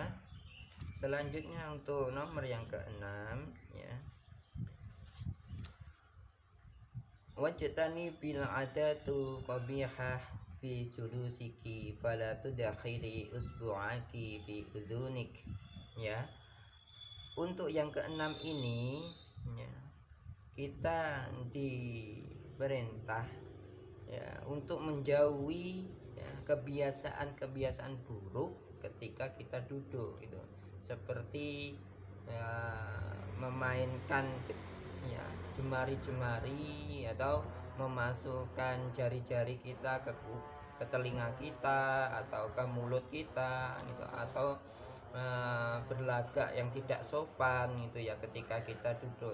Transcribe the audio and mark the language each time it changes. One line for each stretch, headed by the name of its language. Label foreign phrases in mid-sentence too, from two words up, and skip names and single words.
Indonesian: Selanjutnya untuk nomor yang keenam ya.
Arabic: واجتنبي العادة القبيحة في جلوسك فلا تدخلي إصبعك في أذنك ya.
Indonesian: Untuk yang keenam ini ya, kita diperintah ya untuk menjauhi ya, kebiasaan-kebiasaan buruk ketika kita duduk gitu, seperti ya, memainkan ya jemari-jemari atau memasukkan jari-jari kita ke telinga kita atau ke mulut kita gitu, atau berlagak yang tidak sopan gitu ya ketika kita duduk.